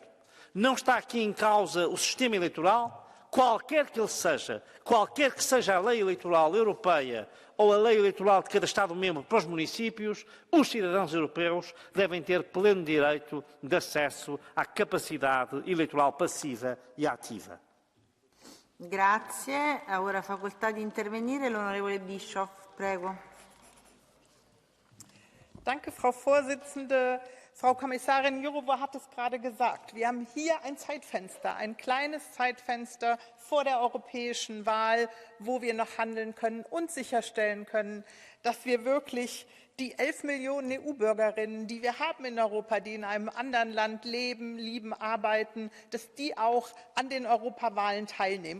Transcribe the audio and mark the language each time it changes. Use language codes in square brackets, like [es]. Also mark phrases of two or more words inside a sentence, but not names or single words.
[pt] Não está aqui em causa o sistema eleitoral, qualquer que ele seja, qualquer que seja a lei eleitoral europeia ou a lei eleitoral de cada Estado-membro para os municípios, os cidadãos europeus devem ter pleno direito de acesso à capacidade eleitoral passiva e ativa. [it] Grazie. Ora facoltà di intervenire l'onorevole Bischoff, prego. [de] Danke, Frau Vorsitzende. Frau Kommissarin Jourová hat es gerade gesagt. Wir haben hier ein Zeitfenster, ein kleines Zeitfenster vor der europäischen Wahl, wo wir noch handeln können und sicherstellen können, dass wir wirklich die 11 Millionen EU-Bürgerinnen, die wir haben in Europa, die in einem anderen Land leben, lieben, arbeiten, dass die auch an den Europawahlen teilnehmen.